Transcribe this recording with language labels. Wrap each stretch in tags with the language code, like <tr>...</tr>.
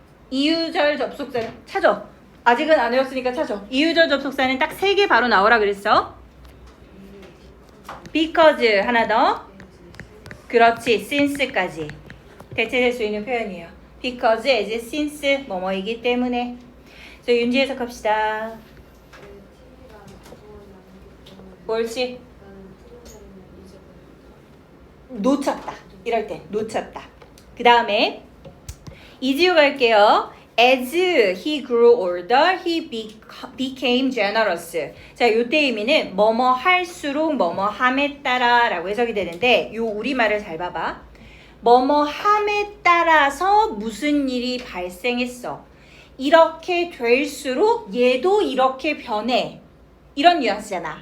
<ko>이유절 접속사 찾아. 아직은 안 외웠으니까 찾아. 이유절 접속사는 딱 3개 바로 나오라 그랬어. because 하나 더. 그렇지. since까지. 대체될 수 있는 표현이에요. because, as, since 뭐뭐이기 때문에. 그래서 윤지 해석합시다. 옳지. 놓쳤다. 이럴 때 놓쳤다. 그 다음에 이지우 갈게요.</ko> <en>As he grew older, he became generous.</en> <ko>자, 요때 의미는 뭐뭐 할수록 뭐뭐 함에 따라 라고 해석이 되는데 요 우리말을 잘 봐봐. 뭐뭐 함에 따라서 무슨 일이 발생했어. 이렇게 될수록 얘도 이렇게 변해. 이런 뉘앙스잖아.</ko>